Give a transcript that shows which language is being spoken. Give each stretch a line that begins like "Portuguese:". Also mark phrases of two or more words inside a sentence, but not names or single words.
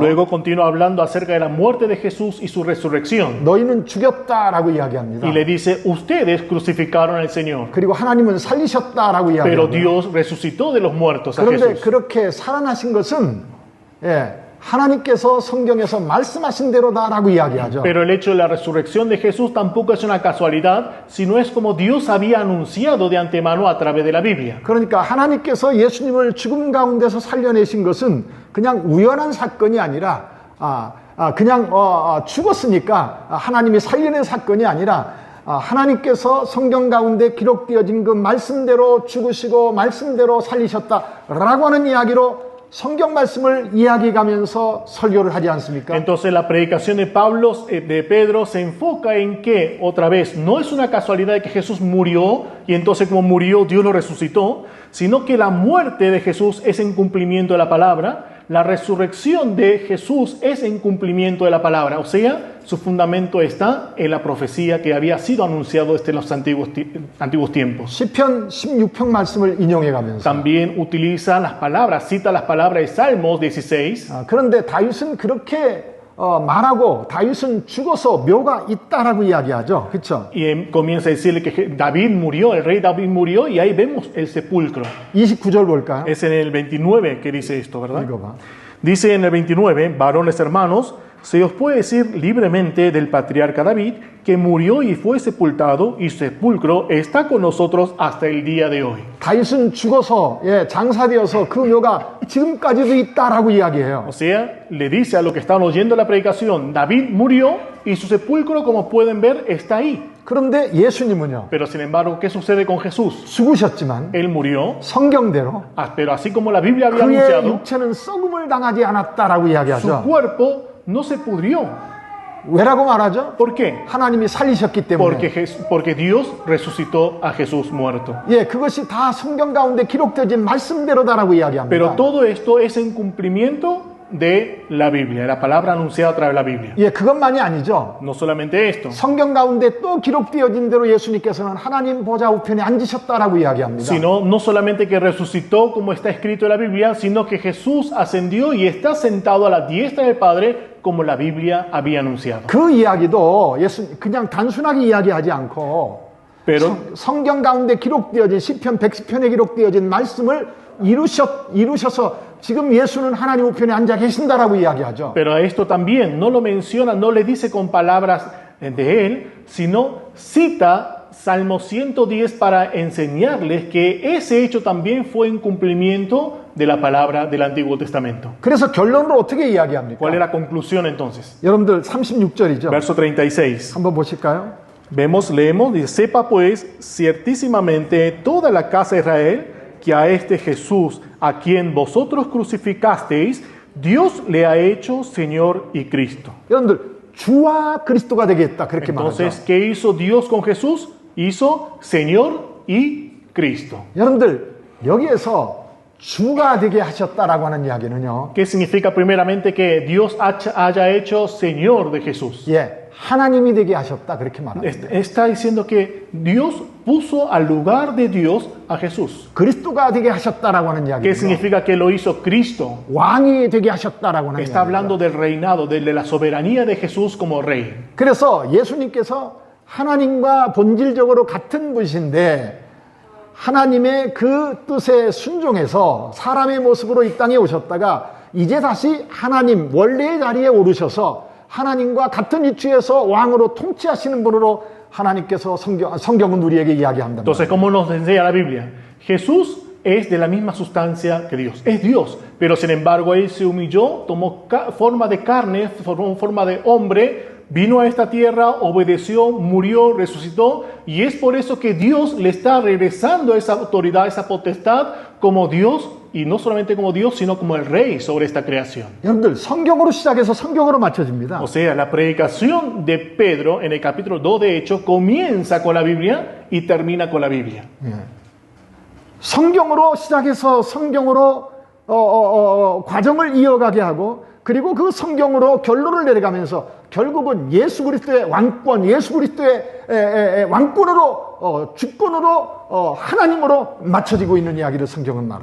Spanish: Luego continúa hablando acerca de la muerte de Jesús y su resurrección.
Korean: 너희는 죽였다라고 이야기합니다.
Spanish: Y le dice, ustedes crucificaron al Señor,
Korean: 그리고 하나님은 살리셨다라고
Spanish: pero
Korean: 이야기합니다.
Spanish: Dios resucitó de los muertos a
Korean: 그런데
Spanish: Jesús.
Korean: 그렇게 살아나신 것은 하나님께서 성경에서 말씀하신 대로다라고 이야기하죠.
Spanish: Pero el hecho de la resurrección de Jesús tampoco es una casualidad, sino es como Dios había anunciado de antemano a través de la Biblia.
Korean: 그러니까 하나님께서 예수님을 죽음 가운데서 살려내신 것은 그냥 우연한 사건이 아니라 그냥 죽었으니까 하나님이 살려낸 사건이 아니라 하나님께서 성경 가운데 기록되어진 그 말씀대로 죽으시고 말씀대로 살리셨다라고 하는 이야기로 성경 말씀을 이야기하면서 설교를 하지 않습니까?
Spanish: Entonces la predicación de Pedro se enfoca en que, otra vez, no es una casualidad de que Jesús murió y entonces como murió Dios lo resucitó, sino que la muerte de Jesús es en cumplimiento de la palabra, la resurrección de Jesús es en cumplimiento de la palabra, o sea, su fundamento está en la profecía que había sido anunciado desde los antiguos tiempos.
Korean: 시편 16편 말씀을 인용해가면서
Spanish: También utiliza las palabras, cita las palabras de Salmos 16.
Korean: 그런데 다윗은 그렇게 말하고 다윗은 죽어서 묘가 있다라고 이야기하죠. 그렇죠?
Spanish: Y comienza a decirle que David murió, el rey David murió, y ahí vemos el sepulcro.
Korean: 29절 볼까요?
Spanish: Es en el 29 que dice esto, ¿verdad?
Korean: 읽어봐.
Spanish: Dice en el 29, varones hermanos, se os puede decir libremente del patriarca David que murió y fue sepultado y su sepulcro está con nosotros hasta el día de hoy.
Korean: 다윗은 죽어서 장사되어서 그 묘가 지금까지도 있다라고 이야기해요.
Spanish: O sea, le dice a los que están oyendo la predicación, David murió y su sepulcro, como pueden ver, está ahí.
Korean: 그런데 예수님은요.
Spanish: Pero sin embargo, ¿qué sucede con Jesús?
Korean: 죽으셨지만
Spanish: Él murió,
Korean: 성경대로
Spanish: pero así como la Biblia había
Korean: 그의
Spanish: anunciado,
Korean: 육체는 썩음을 당하지 않았다라고
Spanish: su
Korean: 이야기하죠.
Spanish: cuerpo no se pudrió.
Korean: 왜라고 말하죠?
Spanish: ¿Por qué?
Korean: 하나님이 살리셨기 때문에.
Spanish: Porque Dios resucitó a Jesús muerto.
Korean: 그것이 다 성경 가운데 기록되어진 말씀대로다라고 이야기합니다.
Spanish: Pero todo esto es en cumplimiento de la Biblia, la palabra anunciada a través de la Biblia.
Korean: 예, 그것만이 아니죠.
Spanish: No solamente esto,
Korean: 성경 가운데 또 기록되어진 대로 예수님께서는 하나님 보좌 우편에 앉으셨다라고 이야기합니다.
Spanish: sino no solamente que resucitó como está escrito en la Biblia, sino que Jesús ascendió y está sentado a la diestra del Padre como la Biblia había anunciado.
Korean: 그 이야기도 예수 그냥 단순하게 이야기하지 않고
Spanish: Pero,
Korean: 성경 가운데 기록되어진 시편 110편에 기록되어진 말씀을 이루셔서 지금 예수는 하나님 우편에 앉아 계신다라고 이야기하죠.
Spanish: pero a esto también no lo menciona, no le dice con palabras de él, sino cita Salmo 110 para enseñarles que ese hecho también fue en cumplimiento de la palabra del Antiguo Testamento.
Korean: 그래서 결론으로 어떻게 이야기합니까?
Spanish: ¿Cuál es la conclusión entonces?
Korean: 여러분들 36절이죠.
Spanish: Verso 36.
Korean: 한번 보실까요?
Spanish: Leemos, dice, sepa pues ciertísimamente toda la casa de Israel que a este Jesús, a quien vosotros crucificasteis, Dios le ha hecho Señor y Cristo.
Korean: 여러분들 주와 그리스도가 되겠다 그렇게
Spanish: Entonces,
Korean: 말하죠.
Spanish: ¿qué hizo Dios con Jesús? Hizo Señor y Cristo.
Korean: 여러분들 여기에서 주가 되게 하셨다라고 하는 이야기는요.
Spanish: ¿Qué significa primeramente que Dios haya hecho Señor de Jesús?
Korean: 예, 하나님이 되게 하셨다 그렇게 말합니다.
Spanish: Está diciendo que Dios puso al lugar de Dios a Jesús.
Korean: 그리스도가 되게 하셨다라고 하는
Spanish: ¿Qué
Korean: 이야기죠.
Spanish: significa que lo hizo Cristo?
Korean: 왕이 되게 하셨다라고 하는
Spanish: Está
Korean: 이야기죠.
Spanish: hablando del reinado, de la soberanía de Jesús como rey.
Korean: 그래서 예수님께서 하나님과 본질적으로 같은 분이신데 하나님의 그 뜻에 순종해서 사람의 모습으로 이 땅에 오셨다가 이제 다시 하나님 원래의 자리에 오르셔서 하나님과 같은 위치에서 왕으로 통치하시는 분으로 하나님께서 성경은 우리에게 이야기한다.
Spanish: Entonces, ¿cómo nos enseña la Biblia? Jesús es de la misma sustancia que Dios. Es Dios, pero sin embargo Él se humilló, tomó forma de carne, formó forma de hombre, vino a esta tierra, obedeció, murió, resucitó, y es por eso que Dios le está regresando esa autoridad, esa potestad como Dios, y no solamente como Dios, sino como el Rey sobre esta creación.
Korean: 여러분들 성경으로 시작해서 성경으로 맞춰집니다.
Spanish: O sea, la predicación de Pedro en el capítulo 2 de Hechos comienza con la Biblia y termina con la Biblia.
Korean: 성경으로 시작해서 성경으로 과정을 이어가게 하고 그리고 그 성경으로 결론을 내려가면서 결국은 예수 그리스도의 왕권, 예수 그리스도의 왕권으로 주권으로 하나님으로 맞춰지고 있는 이야기를 성경은 말합니다.